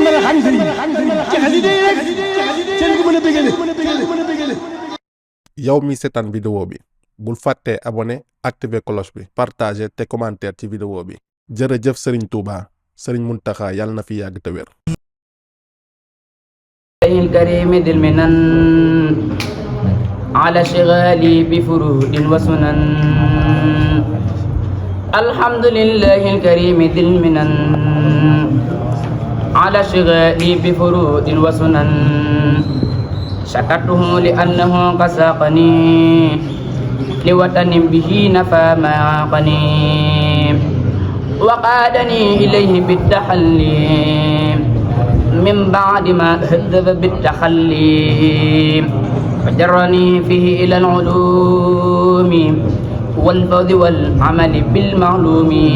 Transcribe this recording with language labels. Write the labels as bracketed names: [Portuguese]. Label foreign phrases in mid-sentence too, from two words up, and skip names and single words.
[Wolof] yow mi seetaan vidéo bi bul fàtte [French] abonné activer cloche [Wolof] bi partager te commentaire ci vidéo bi jërëjëf Serigne Touba Serigne Mountakha yàlla na fi yàgg te wér. [Arabic] الكريم ذي المنن على شغالي بفروض وسنن الحمد لله الكريم ذي المنن على شغالي بفروض وسنن شكرته لأنه قساقني لوطن به نفى ما عاقني وقادني إليه بالتحلي من بعد ما هذب بالتخلي فجرني فيه إلى العلوم والفوز والعمل بالمعلوم